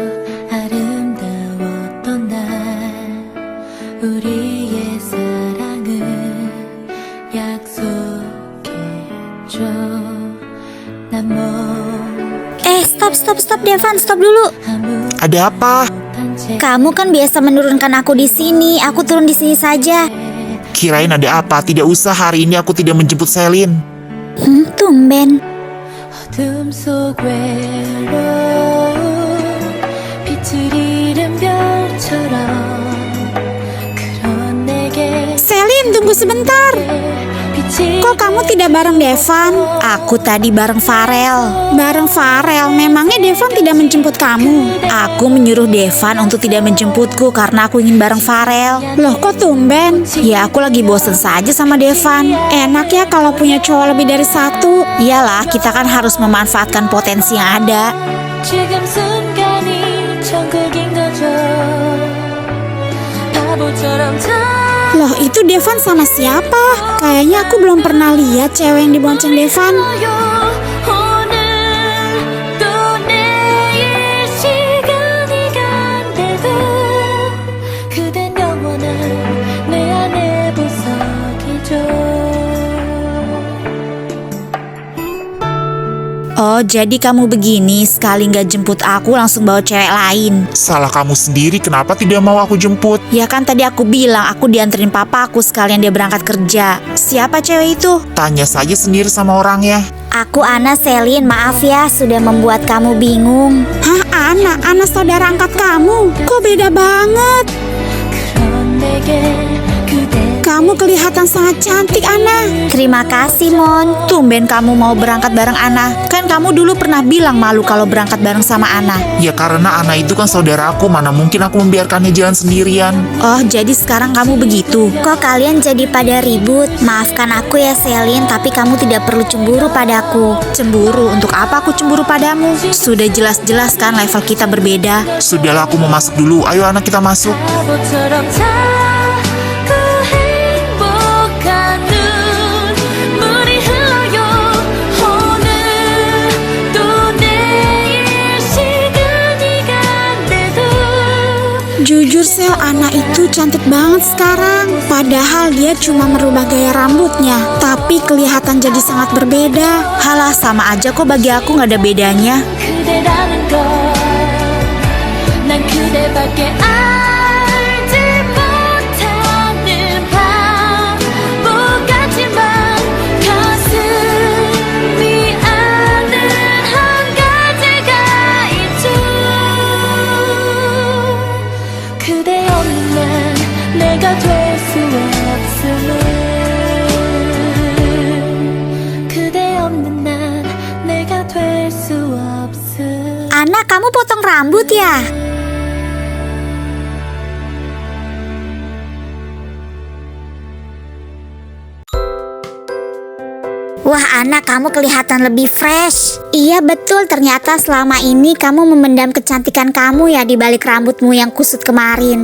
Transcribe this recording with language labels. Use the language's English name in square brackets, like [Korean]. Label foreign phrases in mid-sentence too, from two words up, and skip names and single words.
[Korean] 아름다웠던 날 우리의 사랑을 약속했죠. 난 [Indonesian] Stop Devan, stop dulu. Ada apa? Kamu kan biasa menurunkan aku di sini. Aku turun di sini saja. Kirain ada apa? Tidak usah, hari ini aku tidak menjemput Selin. Tumben. [Korean] 어둠 속 외로운 빛을 잃은 별처럼 그런 내게 [Indonesian] Selin, tunggu sebentar. Kok kamu tidak bareng Devan? Aku tadi bareng Farel. Bareng Farel? Memangnya Devan tidak menjemput kamu? Aku menyuruh Devan untuk tidak menjemputku karena aku ingin bareng Farel. Loh, kok tumben? Ya, aku lagi bosen saja sama Devan. Enak ya kalau punya cowok lebih dari satu. Iyalah, kita kan harus memanfaatkan potensi yang ada. [Korean] 지금 순간이 천국인 거죠. 바보처럼 [Indonesian] Loh, itu Devan sama siapa? Kayaknya aku belum pernah lihat cewek yang dibonceng Devan. [Korean] 오늘 또 내일 시간이 간대도 그댄 영원한 내 안에 보석이죠. [Indonesian] Oh, jadi kamu begini, sekali nggak jemput aku langsung bawa cewek lain. Salah kamu sendiri, kenapa tidak mau aku jemput? Ya kan tadi aku bilang aku dianterin papa aku sekalian dia berangkat kerja. Siapa cewek itu? Tanya saja sendiri sama orangnya. Aku Ana, Selin, maaf ya sudah membuat kamu bingung. Hah, Ana saudara angkat kamu? Kok beda banget? [Korean] 그런 내게 그대 [Indonesian] Kamu kelihatan sangat cantik, Ana. Terima kasih, Mon. Tumben kamu mau berangkat bareng Ana. Kan kamu dulu pernah bilang malu kalau berangkat bareng sama Ana. Ya karena Ana itu kan saudaraku, mana mungkin aku membiarkannya jalan sendirian. Oh, jadi sekarang kamu begitu. Kok kalian jadi pada ribut? Maafkan aku ya, Selin, tapi kamu tidak perlu cemburu padaku. Cemburu? Untuk apa aku cemburu padamu? Sudah jelas-jelas kan level kita berbeda. Sudahlah, aku mau masuk dulu. Ayo anak, kita masuk. [Korean] 바보처럼 자꾸 행복한 눈물이 흘러요. 오늘 또 내일 시간이 간대도 [Indonesian] Jujur Sel, Ana itu cantik banget sekarang. Padahal dia cuma merubah gaya rambutnya, tapi kelihatan jadi sangat berbeda. Halah, sama aja kok bagi aku nggak ada bedanya. [Korean] 그대라는 걸난 그대밖에 알지 못하는 바보 같지만 가슴이 아는 한 가지가 있죠. 그대 없는 난 내가 될 수 없음을 [Indonesian] Ana, kamu potong rambut ya? Wah, Ana, kamu kelihatan lebih fresh. Iya betul, ternyata selama ini kamu memendam kecantikan kamu ya di balik rambutmu yang kusut kemarin.